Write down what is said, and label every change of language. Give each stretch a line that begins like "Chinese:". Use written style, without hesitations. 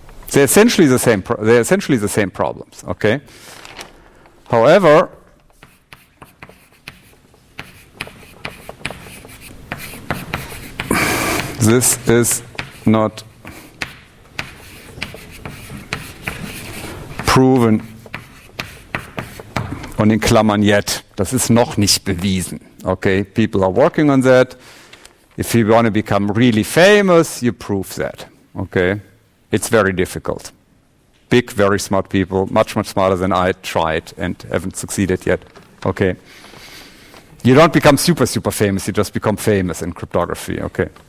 English: They're essentially the same problems, okay? However, this is not proven
German: und in Klammern
English: yet.
German: Das ist noch nicht bewiesen, okay?
English: People are working on that. If you want to become really famous, you prove that, okay? It's very difficult. Big, very smart people, much smarter than I, tried and haven't succeeded yet. Okay. You don't become super famous, you just become famous in cryptography. Okay.